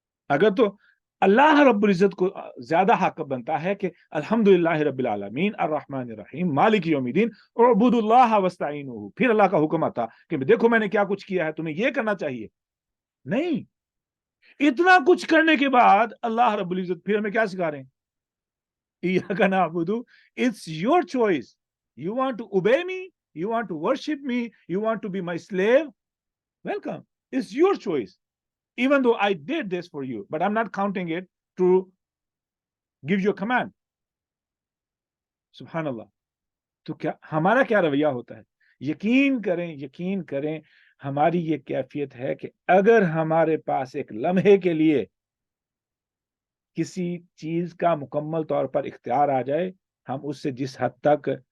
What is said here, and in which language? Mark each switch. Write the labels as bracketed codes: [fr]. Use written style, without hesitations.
[ur] اگر تو اللہ رب العزت کو زیادہ حق بنتا ہے کہ [ar] الحمدللہ رب العالمین الرحمن الرحیم مالک یوم الدین اعبدوا اللہ واستعینوہ، [ur] پھر اللہ کا حکم آتا کہ دیکھو میں نے کیا کچھ کیا ہے، تمہیں یہ کرنا چاہیے۔ نہیں، اتنا کچھ کرنے کے بعد اللہ رب العزت پھر ہمیں کیا سکھا رہے ہیں؟ [ar] ایاک نعبد، [en] it's your choice. You want to obey me, you want to worship me, you want to be my slave, welcome, it's your choice. Even though I did this for you, but I'm not counting it to give you a command. [ur] سبحان اللہ۔ تو ہمارا کیا رویہ ہوتا ہے؟ یقین کریں ہماری یہ کیفیت ہے کہ اگر ہمارے پاس ایک لمحے کے لیے کسی چیز کا مکمل طور پر اختیار آ جائے، ہم اس سے جس حد تک